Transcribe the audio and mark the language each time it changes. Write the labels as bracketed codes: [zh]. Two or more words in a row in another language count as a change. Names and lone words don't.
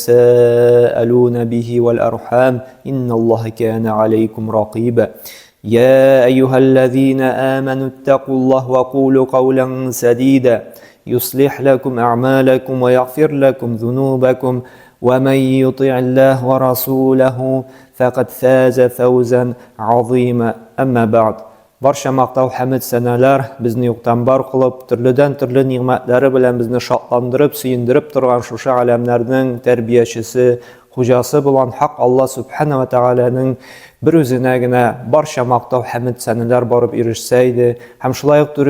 [ar] تساءلون به والأرحام إن الله كان عليكم رقيبا يا أيها الذين آمنوا اتقوا الله وقولوا قولا سديدا يصلح لكم أعمالكم ويغفر لكم ذنوبكم ومن يطع الله ورسوله فقد فاز فوزا عظيما أما بعد [uz] Barcha maqtov hamd sanalar bizni yo'qdan bor qilib, turlidan turli ne'matlari bilan bizni shodlantirib, suyundirib turgan shu alamlarning tarbiyachisi, xo'jasi bo'lgan haq Alloh subhanahu va taolaning bir o'zinagina barcha maqtov hamd sanalar borib erishsaydi, ham shunday